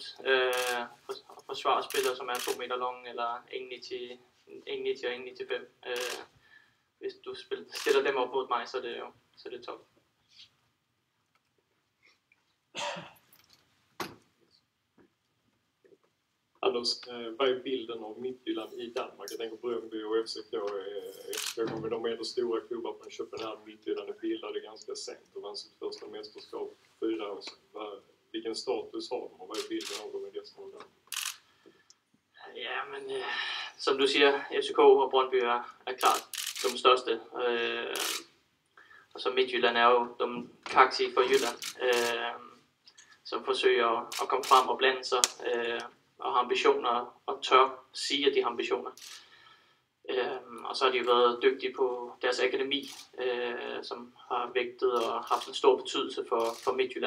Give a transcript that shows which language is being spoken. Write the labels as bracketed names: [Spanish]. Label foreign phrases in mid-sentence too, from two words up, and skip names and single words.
[Danish] Forsvare spillere, som er 2 meter lange, eller 1,90 og 1,95. Hvis du stiller dem op mod mig, så er det top. [Swedish] Anders, vad är bilden av Midtjylland i Danmark? Jag tänker på Brøndby och FCK. De är ändå stora klubbar från Köpenhamn. Midtjylland är bildade ganska sent och vann sitt första mästerskap 4 år sedan. Vilken status har de och vad är bilden av dem i resten av landet? [Danish] Ja, men som du siger, FCK og Brøndby er klart de største. Og så Midtjylland er jo de kaksi for Jylland, som forsøger at komme frem og blande sig og har ambitioner og tør sige, at de har ambitioner. Og så har de været dygtige på deres akademi, som har vægtet og haft en stor betydelse for Midtjylland.